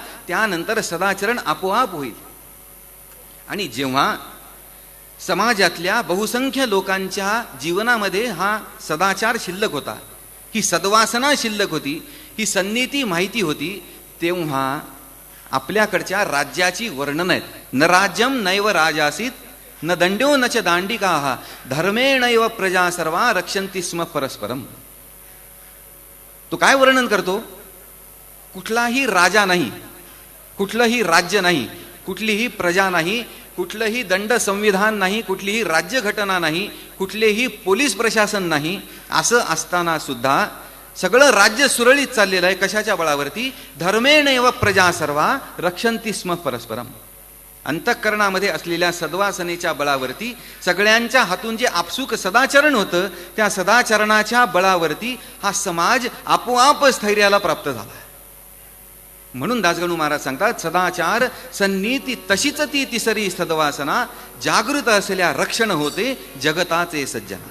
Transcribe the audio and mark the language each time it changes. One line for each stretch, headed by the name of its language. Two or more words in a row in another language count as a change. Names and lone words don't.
Marathi: त्यानंतर सदाचरण आपोआप होईल. आणि जेव्हा समाजातल्या बहुसंख्य लोकांच्या जीवनामध्ये हा सदाचार शिल्लक होता, ही सद्वासना शिल्लक होती, ही सन्नीती माहिती होती, तेव्हा आपल्याकडच्या राज्याची वर्णन आहेत.
Sanskrit: न राज्यम नैव राजासीत न दंड्यो न च दांडिकाः धर्मेणैव प्रजा सर्वा रक्षन्ति स्म परस्परम.
Marathi: तो काय वर्णन करतो? कुठलाही राजा नाही, कुठलंही राज्य नाही, कुठलीही प्रजा नाही, कुठलंही दंड संविधान नाही, कुठलीही राज्यघटना नाही, कुठलेही पोलीस प्रशासन नाही. असं असताना सुद्धा सगळं राज्य सुरळीत चाललेलं आहे. कशाच्या बळावरती?
Sanskrit: धर्मेणैव प्रजा सर्वा रक्षन्ति स्म परस्परम.
Marathi: अंतःकरणामध्ये असलेल्या सद्वासनेच्या बळावरती सगळ्यांच्या हातून जे आपसूक सदाचरण होतं, त्या सदाचरणाच्या बळावरती हा समाज आपोआप स्थैर्याला प्राप्त झाला. म्हणून दासगणू महाराज सांगतात, सदाचार सन्नीती तशीच ती तिसरी सद्वासना, जागृत असलेल्या रक्षण होते जगताचे सज्जना.